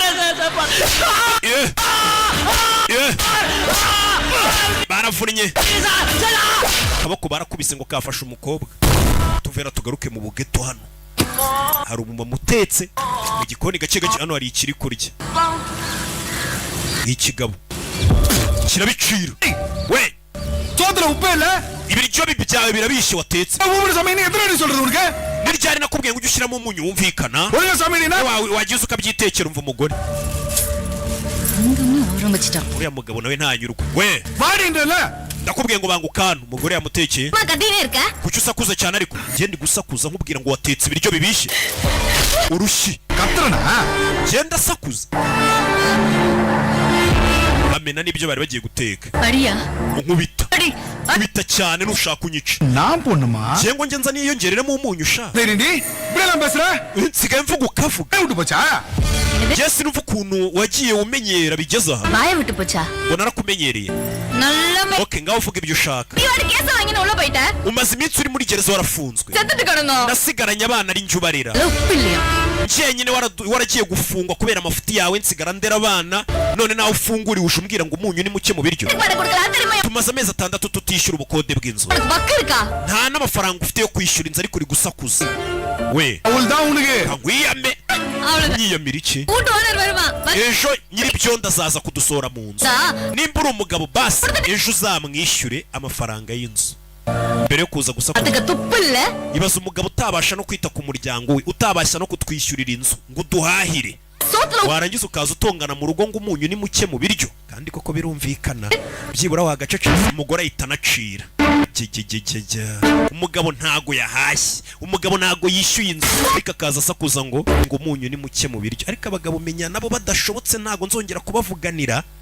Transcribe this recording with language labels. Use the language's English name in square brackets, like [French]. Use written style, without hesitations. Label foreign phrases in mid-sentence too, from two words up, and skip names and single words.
[Kinyarwanda] baravunnye akaboko barakubise ngo kafashe umukobwa tuvera tugaruke mu bugeto hano hari umumama utetse mu gikoni gake gake hano hari ikiri kurya ikigabo kirabicira we [Tamil] சோத்துல உப்பு இல்ல [Kinyarwanda] ibiryo byawe birabishe watetse [Tamil] ஊரு சாமி நீ எத்தனை சொல்றது உனக்கு [Kinyarwanda] niryari nakubwiye ngo ujye ushyiramo umunyu wumvikana [Tamil] ஒழுங்கா சாமி நீ [Kinyarwanda] wagize ukabyitekera umva umugore uriya mugabo nawe ntanyurwa we [Tamil] வாடின்றல [Kinyarwanda] ndakubwiye ngo banga ukanu umugore yamutekeye [Tamil] கத்தினே இருக்க [Kinyarwanda] kuki usakuza cyane ariko ngende gusakuza nkubwira ngo watetse ibiryo bibishe urushi [Tamil] கத்துறனா [Kinyarwanda] genda sakuza bamena n'ibyo bari bagiye guteka [Tamil] அடியா [Kinyarwanda] unkubita kubita cyane nushaka unyica [Tamil] நான் பொண்ணுமா [Kinyarwanda] cyangwa nge nza niyongereremo umunyu sha [Tamil] சரிடி இப்படி எல்லாம் பேசுற [Kinyarwanda] nsigaye mvuga ukavuga [Tamil] விட்டு போச்சா [Kinyarwanda] Jesse numva ukuntu wagiye umenyera bigeze aha [Tamil] வாய விட்டு போச்சா [Kinyarwanda] ngo narakumenyereye [Tamil] நல்ல [Kinyarwanda] okay ngaho uvuga ibyo ushaka [Tamil] நீ ஒரு கேஸ் வாங்கி உள்ள போயிட்ட [Kinyarwanda] umaze iminsi uri muri gereza warafunzwe [Tamil] செத்துட்டு கிடந்தோம் [Kinyarwanda] nasigaranye abana ari njye ubarera [Tamil] உப்பு இல்லையா [Kinyarwanda] njyenyine waragiye gufungwa kubera amafuti yawe nsigara ndera abana none nawe ufunguriwe ushubwira ngo umunyu ni muke mu biryo [Tamil] பணம் கொடுக்கலாம் தெரியுமா [Kinyarwanda] tumaze amezi 6 tutishyura ubukode bw'inzu [Tamil] உனக்கு பக்கு இருக்கா [Kinyarwanda] nta n'amafaranga ufite yo kwishyura inzu ariko uri gusakuza we [Tamil] அவள்தான் உனக்கு [Kinyarwanda] nkwiyame [Tamil] அவ்வளவுதான் [Kinyarwanda] nyiyamira iki [Tamil] கூட்டு ஓனர் வருவான் [Kinyarwanda] ejo nyiri byondo azaza kudusohora mu nzu nimba uri umugabo basi ejo uzamwishyure amafaranga y'inzu mbere yo kuza gusakuza [Tamil] அதுக்கு துப்பு இல்ல [Kinyarwanda] ibaza umugabo utabasha no kwita ku muryango we utabasha no kutwishyurira inzu ngo uduhahire [Tamil] சோத்துல [Kinyarwanda] warangiza ukaza utongana mu rugo ngo umunyu ni muke mu biryo kandi koko birumvikana byibura wagacecetse umugore ahita anacira umugabo ntago yahashye umugabo ntago yishyuye inzu ariko akaza asakuza ngo umunyu ni muke mu biryo ariko abagabo menya nabo badashobotse ntago nzongera kubavuganira